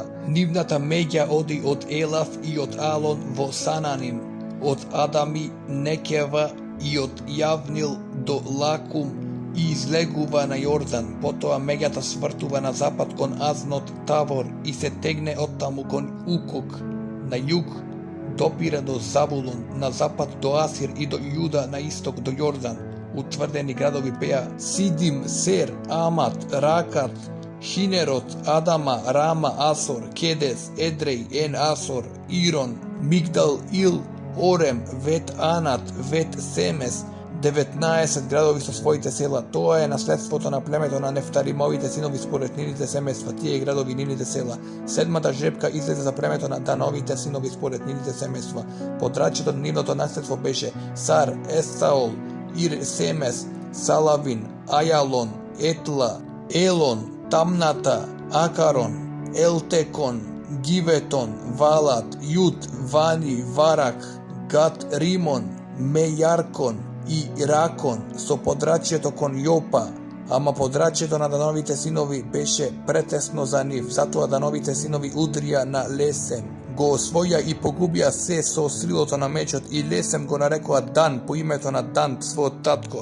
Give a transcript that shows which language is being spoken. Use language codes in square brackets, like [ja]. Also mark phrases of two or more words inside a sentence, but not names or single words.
[mk] Нивната меѓа оди од Елаф и од Алон во Сананим, од Адами Некева и од Јавнил до Лакум и излегува на Јордан. Потоа меѓата свртува на запад кон Азнот Тавор и се тегне оттаму кон Укок на југ, допира до Завулун, на запад до Асир и до Јуда на исток до Јордан. Утврдени градови беа Сидим, Сер, Амат, Ракат, Хинерот, Адама, Рама, Асор, Кедес, Едреј, Ен Асор, Ирон, Мигдал, Ил, Орем, Вет Анат, Вет Семес, 19 градови со своите села. Тоа е наследството на племето на Нефталимовите синови според нивните семејства, тие градови и нивните села. Седмата жребка излезе за племето на Дановите синови според нивните семејства. Подрачјето на нивното наследство беше Сар, Есаол, Ир Семес, Салавин, Ајалон, Етла, Елон, Тамната, Акарон, Елтекон, Гиветон, Валат, Јут, Вани, Варак, Гат, Римон, Мејаркон и Ракон со подрачјето кон Јопа, ама подрачјето на Дановите синови беше претесно за нив, затоа Дановите синови удрија на Лесем, го освоја и погубија се со силото на мечот и Лесем го нарекоа Дан по името на Дан, својот татко.